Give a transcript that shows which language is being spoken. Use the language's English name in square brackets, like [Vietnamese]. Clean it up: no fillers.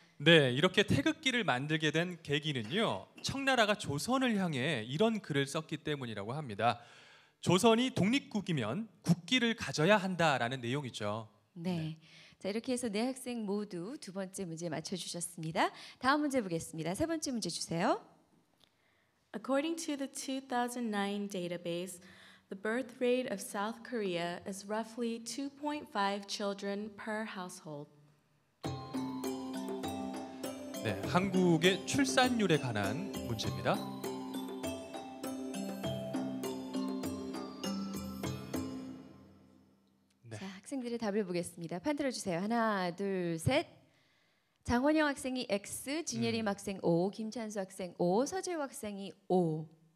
[Korean] 네, 이렇게 태극기를 만들게 된 계기는요. 청나라가 조선을 향해 이런 글을 썼기 때문이라고 합니다. 조선이 독립국이면 국기를 가져야 한다라는 내용이죠. 네. 자, 이렇게 해서 네 학생 모두 두 번째 문제 맞춰 주셨습니다. 다음 문제 보겠습니다. 세 번째 문제 주세요. [English] According to the 2009 database, the birth rate of South Korea is roughly 2.5 children per household. [Korean] 네, 한국의 출산율에 관한 문제입니다. 네. 자, 학생들의 답을 보겠습니다. 판들어 주세요. 하나, 둘, 셋. 장원영 학생이 X, 진예림 학생 O, 김찬수 학생 O, 서재우 학생이 O.